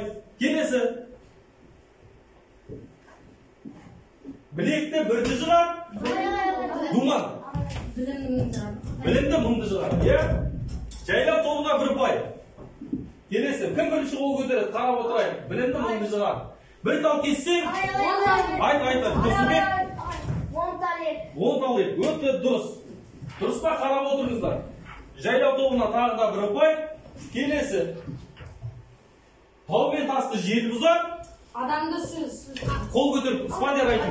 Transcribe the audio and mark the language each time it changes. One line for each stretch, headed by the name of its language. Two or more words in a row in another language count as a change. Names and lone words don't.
Kazakh: Келесі. Білекті бірді жығар. Думан. Білімді мұңды жығар. Жайлау тобына 1 ұпай. Келесі. Кім бірінші қол көтереді? Қарап отырайық. Білімді мұңды жығар. Bir tal kessek, ayt. Тұрсынбек. 10 тал ет. 10 тал ет. Өте дұрыс. Дұрыс па? Қарап отырыңыздар. Жайлау тобына тағы да 1 ұпай. Келесі. Тау мен тасты жел бұзар. Адамды сөз. Қол көтеріп, Испания айтыңыз.